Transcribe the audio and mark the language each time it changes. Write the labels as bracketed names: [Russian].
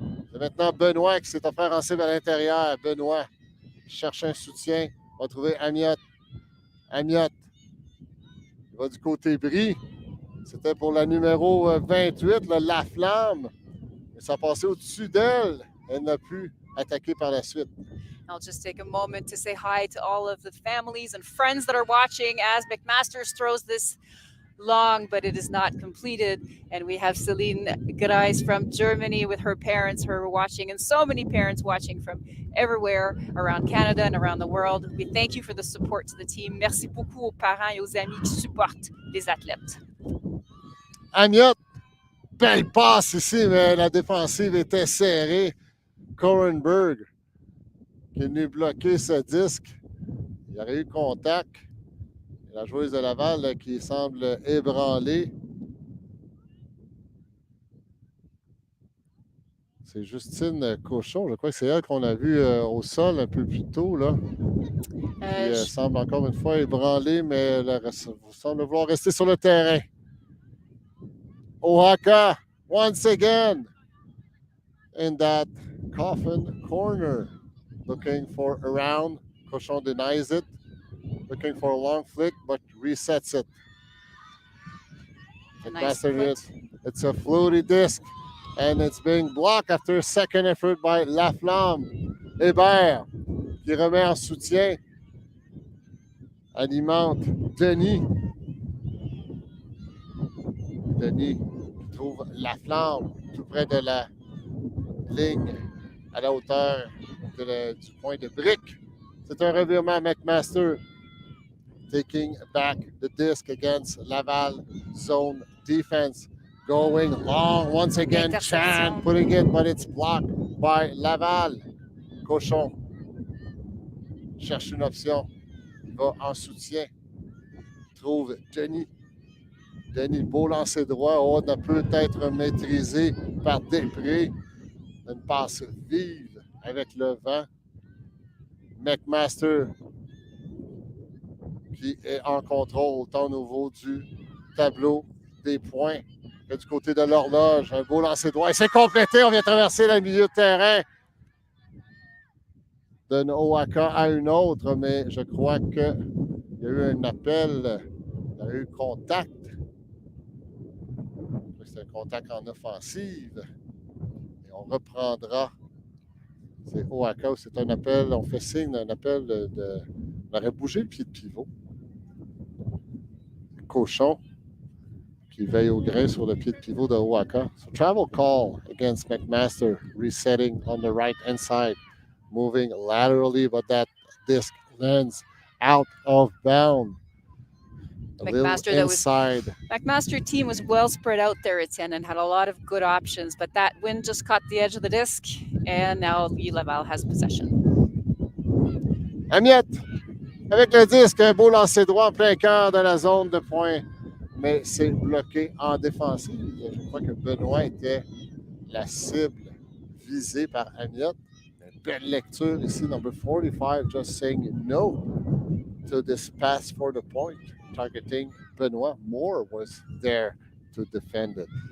[French] C'est maintenant Benoît qui s'est offert en cible à l'intérieur. Benoît cherche un soutien. Va trouver Amiot. Amiot. Il va du côté Brie. C'était pour la numéro 28, La Flamme. Mais ça a passé au-dessus d'elle. Elle n'a pu attaquer par la suite. [English] I'll just take a moment to say hi to all of the families and friends that are watching as McMaster throws this long, but it is not completed. And we have Celine Greis from Germany with her parents who are watching, and so many parents watching from everywhere around Canada and around the world. We thank you for the support to the team. [French] Merci beaucoup aux parents et aux amis qui supportent les athlètes. Amiot, belle passe ici, mais la défensive était serrée. Korenberg qui est venu bloquer ce disque. Il y aurait eu contact. La joueuse de Laval là, qui semble ébranlée. C'est Justine Cochon, je crois que c'est elle qu'on a vue au sol un peu plus tôt. Là. Qui semble encore une fois ébranlée, mais elle semble vouloir rester sur le terrain. [English] Oaxaca, once again, in that coffin corner, looking for a round. Cochon denies it. Looking for a long flick, but resets it. Nice it's a floaty disc, and it's being blocked after a second effort by La Flamme. [French] Hébert, qui remet en soutien, alimente Denis. Denis qui trouve La Flamme tout près de la ligne, à la hauteur du point de brique. C'est un revirement McMaster. [English] Taking back the disc against Laval zone defense. Going long once again. Chan putting it, but it's blocked by Laval. [French] Cochon cherche une option. Il va en soutien. Trouve Denis. Denis, beau lancer droit. Oh, on a peut-être maîtrisé par Després. Une passe vive avec le vent. McMaster qui est en contrôle autant au niveau du tableau des points que du côté de l'horloge. Un beau lancer droit. Et c'est complété. On vient traverser le milieu de terrain d'un Oaxaca à une autre, mais je crois qu'il y a eu un appel. Il y a eu contact. C'est un contact en offensive. Et on reprendra. C'est Oaxaca, c'est un appel. On fait signe d'un appel On aurait bougé le pied de pivot. Cochon qui veille au grain sur le pied de pivot de Oaka. [English] So travel call against McMaster, resetting on the right-hand side, moving laterally, but that disc lands out of bounds. McMaster team was well spread out there, Etienne, and had a lot of good options, but that wind just caught the edge of the disc, and now Laval has possession. [French] Amiette, avec le disque, un beau lancer droit en plein cœur de la zone de point, mais c'est bloqué en défensive. Je crois que Benoît était la cible visée par Amiette. Belle lecture ici, [English] number 45, just saying no to this pass for the point, targeting Benoit. Moore was there to defend it.